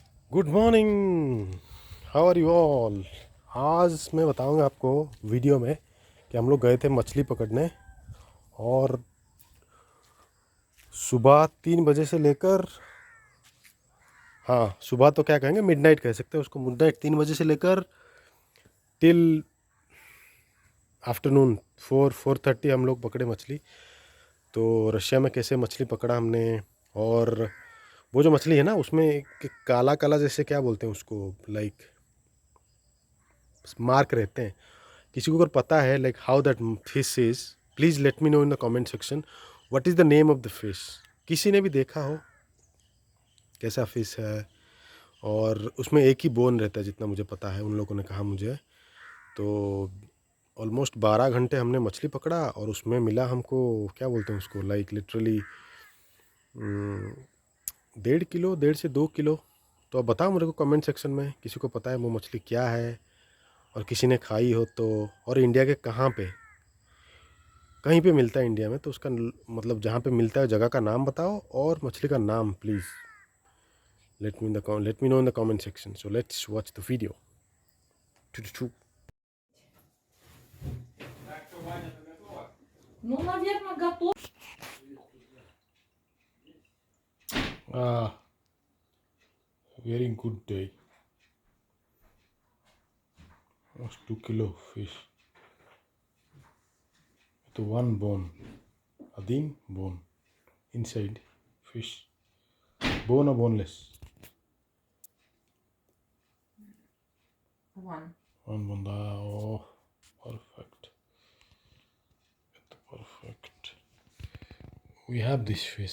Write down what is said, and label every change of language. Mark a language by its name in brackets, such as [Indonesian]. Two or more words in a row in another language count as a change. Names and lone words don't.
[English] Good morning, how are you all. [Hindi] आज मैं बताऊंगा आपको वीडियो में कि हम लोग गए थे मछली पकड़ने। और सुबह 3 बजे से लेकर, हाँ सुबह तो क्या कहेंगे, मिडनाइट कह सकते हैं उसको। मिडनाइट 3 बजे से लेकर [English] till afternoon [Hindi] 4-4:30 हम लोग पकड़े मछली। तो रशिया में कैसे मछली पकड़ा हमने। और वो जो मछली है ना, उसमें एक काला काला जैसे क्या बोलते हैं उसको, लाइक मार्क रहते हैं। किसी को अगर पता है [English] like how that fish is, please let me know in the comment section what is the name of the fish. [Hindi] किसी ने भी देखा हो कैसा फिश है। और उसमें एक ही बोन रहता है जितना मुझे पता है, उन लोगों ने कहा मुझे। तो ऑलमोस्ट 12 घंटे हमने मछली पकड़ा और उसमें मिला हमको, क्या बोलते हैं उसको, [English] like literally [Hindi] 1.5 किलो, 1.5 से 2 किलो। तो अब बताओ मेरे को [English] comment section [Hindi] में, किसी को पता है वो मछली क्या है और किसी ने खाई हो तो। और इंडिया के कहाँ पे, कहीं पे मिलता है इंडिया में तो उसका मतलब जहाँ पे मिलता है जगह का नाम बताओ और मछली का नाम [English] please let me know in the comment section. So let's watch the video. [Russian] Ну, наверное, готов. [English] Very good day. 2 kilo fish तो one bone, adeem bone inside fish, bone or boneless, One. one bone. Oh, perfect, perfect. We have this fish.